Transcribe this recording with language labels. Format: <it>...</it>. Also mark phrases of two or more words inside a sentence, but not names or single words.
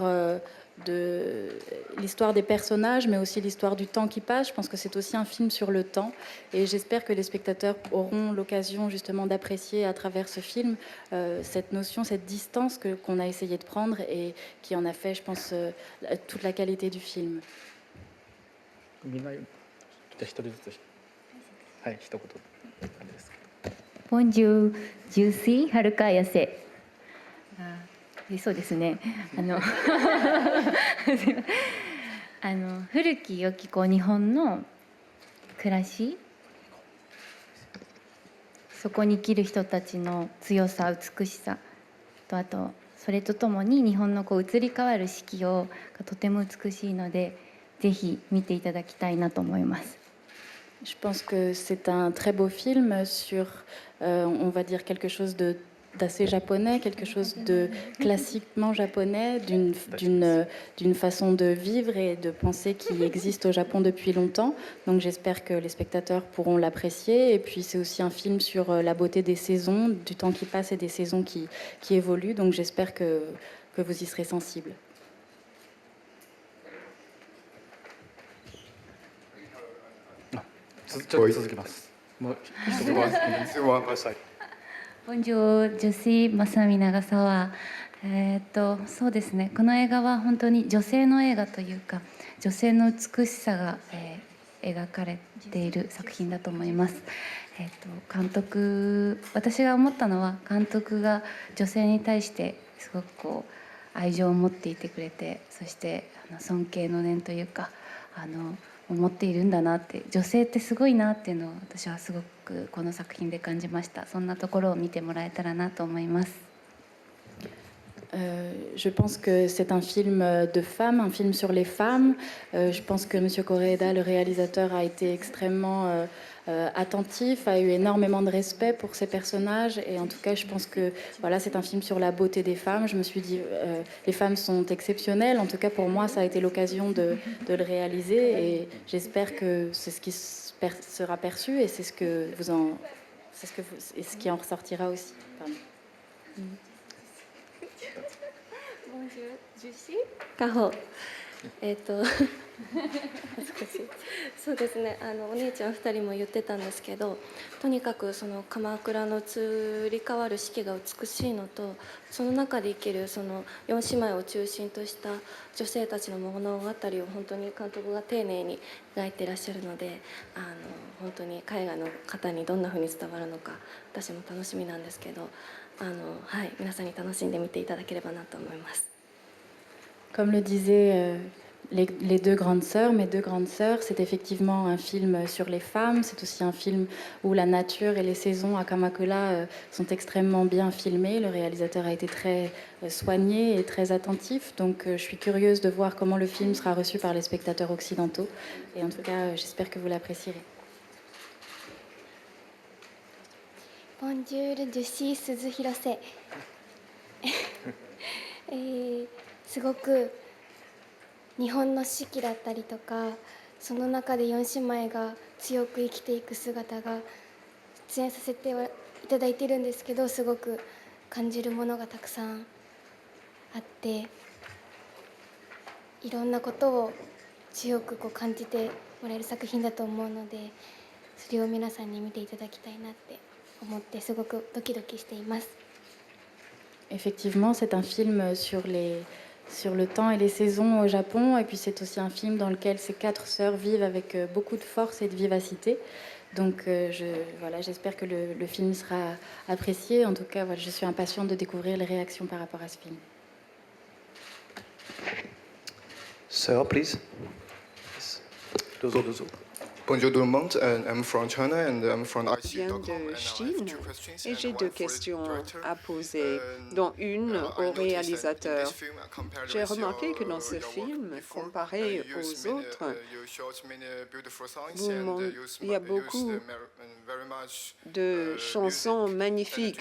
<fr>l'histoire des personnages, mais aussi l'histoire du temps qui passe. Je pense que c'est aussi un film sur le temps. Et j'espère que les spectateurs auront l'occasion justement d'apprécier à travers ce film cette notion, cette distance qu'on a essayé de prendre et qui en a fait, je pense, toute la qualité du film. Bonjour je suis はるか痩せ。</fr> <ja>そうですね。古き良き日本の暮らし、そこに生きる人たちの強さ、美しさと、あとそれとともに日本の移り変わる四季がとても美しいので、ぜひ見ていただきたいなと思います。</ja> <fr>Je pense que c'est un très beau film sur, on va dire, quelque chose d'assez japonais, quelque chose de classiquement japonais, d'une façon de vivre et de penser qui existe au Japon depuis longtemps. Donc j'espère que les spectateurs pourront l'apprécier. Et puis c'est aussi un film sur la beauté des saisons, du temps qui passe et des saisons qui évoluent. Donc j'espère que vous y serez sensibles. Bonjour, je suis Masami Nagasawa。</fr> <ja>そうですね、この映画は本当に女性の映画というか、女性の美しさが、描かれている作品だと思います。監督、私が思ったのは監督が女性に対してすごくこう愛情を持っていてくれて、そして尊敬の念というか思っているんだなって、女性ってすごいなっていうのを私はすごくこの作品で感じました。そんなところを見てもらえたらなと思います。</ja> <fr>Je pense que c'est un film de femmes, un film sur les femmes. Je pense que M. Koreeda, le réalisateur, a été extrêmement attentif, a eu énormément de respect pour ses personnages. Et en tout cas, je pense que voilà, c'est un film sur la beauté des femmes. Je me suis dit, les femmes sont exceptionnelles. En tout cas, pour moi, ça a été l'occasion de le réaliser. Et j'espère que c'est ce qui sera perçu et c'est ce que vous en, et ce qui en ressortira aussi. Pardon.</fr> <ja>カホそうですね、お姉ちゃん2人も言ってたんですけど、とにかくその鎌倉の移り変わる四季が美しいのと、その中で生きるその4姉妹を中心とした女性たちの物語を本当に監督が丁寧に描いていらっしゃるので、本当に海外の方にどんなふうに伝わるのか私も楽しみなんですけど、はい、皆さんに楽しんで見ていただければなと思います。</ja> <fr>Comme le disaient les deux grandes sœurs, mes deux grandes sœurs, c'est effectivement un film sur les femmes. C'est aussi un film où la nature et les saisons à Kamakura sont extrêmement bien filmées. Le réalisateur a été très soigné et très attentif. Donc je suis curieuse de voir comment le film sera reçu par les spectateurs occidentaux. Et en tout cas, j'espère que vous l'apprécierez. Bonjour, je suis Suzu Hirose.</fr> <ja>すごく日本の四季だったりとか、その中で4姉妹が強く生きていく姿が出演させていただいているんですけど、すごく感じるものがたくさんあって、いろんなことを強くこう感じてもらえる作品だと思うので、それを皆さんに見ていただきたいなって思って、すごくドキドキしています。</ja> <fr>Effectivement, c'est un film sur le temps et les saisons au Japon, et puis c'est aussi un film dans lequel ces 4 sœurs vivent avec beaucoup de force et de vivacité. Donc j'espère que le film sera apprécié. En tout cas, voilà, je suis impatiente de découvrir les réactions par rapport à ce film.</fr> <en>Sir, please. Yes. Dozo.</en> <fr>Bonjour tout le monde,</fr> <en>I'm from China and I'm from</en> <fr>Je viens de Chine et j'ai 2 questions à poser, dont une au réalisateur. J'ai remarqué que dans ce film, comparé aux autres, il y a beaucoup de chansons magnifiques.</fr>